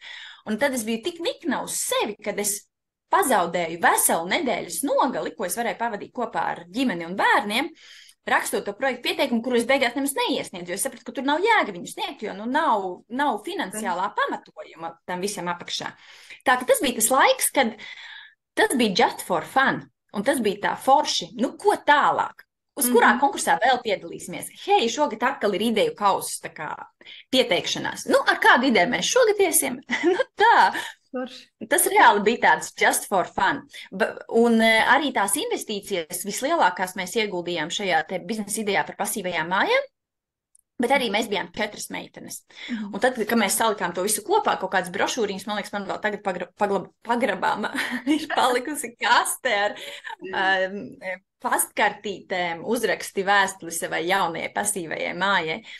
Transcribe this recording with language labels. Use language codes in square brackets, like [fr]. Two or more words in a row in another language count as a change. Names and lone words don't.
[lv] Un tad es biju tik nikna uz sevi, kad es pazaudēju veselu nedēļas nogali, ko es varēju pavadīt kopā ar ģimeni un bērniem, rakstot to projektu pieteikumu, kuru es beigās nemaz neiesniedzu, jo es sapratu, ka tur nav jēga viņu sniegt, jo nav finansiālā pamatojuma tam visam apakšā. Tā ka tas bija tas laiks, kad tas bija [en] just for fun, [lv] un tas bija tā forši. Ko tālāk? Uz kurā konkursā vēl piedalīsimies? Hei, šogad atkal ir ideju kausus, tā kā pieteikšanās. Ar kādu ideju mēs šogad iesim? Tā. Tas reāli bija tāds [en] just for fun. [lv] Un arī tās investīcijas vislielākās mēs ieguldījām šajā te biznesa idejā par pasīvajām mājām, bet arī mēs bijām 4 meitenes. Un tad, kad mēs salikām to visu kopā, kaut kādas brošūriņas, man liekas, man vēl tagad pagrabāma ir palikusi kaste ar pastkartītēm, uzraksti vēstuli savai jaunajai pasīvajai mājai.